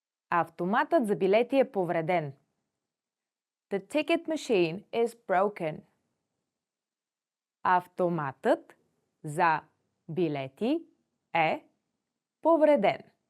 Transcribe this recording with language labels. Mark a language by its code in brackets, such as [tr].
[bg] Автоматът за билети е повреден. [en] The ticket machine is broken. [bg] Автоматът за билети е повреден.